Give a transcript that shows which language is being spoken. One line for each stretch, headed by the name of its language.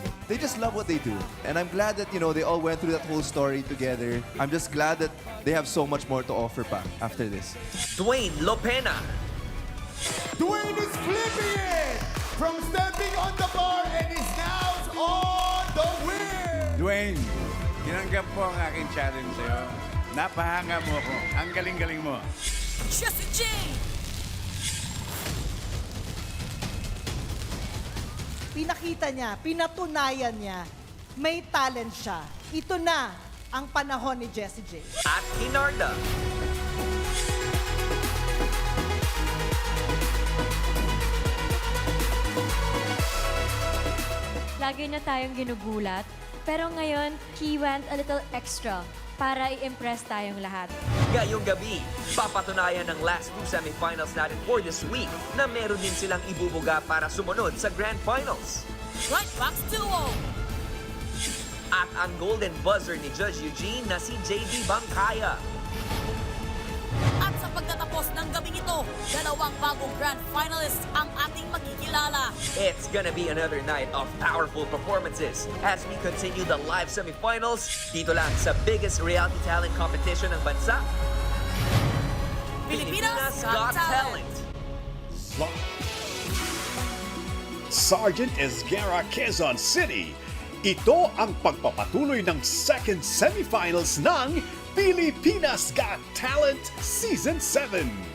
English: They just love what they do. And I'm glad that, they all went through that whole story together. I'm just glad that they have so much more to offer pa after this. Dwayne Lopena, Dwayne is flipping it from stepping on the bar and is now on the win.
Filipino: Dwayne, tinanggap mo ang aking challenge sa'yo. Napahanga mo ako. Ang galing-galing mo. Jessie J. Pinakita niya, pinatunayan niya, may talent siya. Ito na ang panahon ni Jessie J. at Hinarda. Lagi na tayong ginugulat, pero ngayon,
English: he went a little extra
Filipino: para i-impress tayong lahat. Ngayong gabi, papatunayan ng last two semifinals natin
English: for this week
Filipino: na meron din silang ibubuga para sumunod sa Grand Finals. Right Box Duo. At ang golden buzzer ni Judge Eugene na si JD Bangkaya. At sa pagtatapos ng gabing ito, dalawang bagong grand finalists ang ating makikilala.
English: It's gonna be another night of powerful performances as we continue the live semifinals
Filipino: dito lang sa
English: biggest reality talent competition ng bansa, Pilipinas Got Talent. Sergeant Esguerra, Quezon City.
Filipino: Ito ang pagpapatuloy ng second semifinals ng Pilipinas Got Talent Season 7.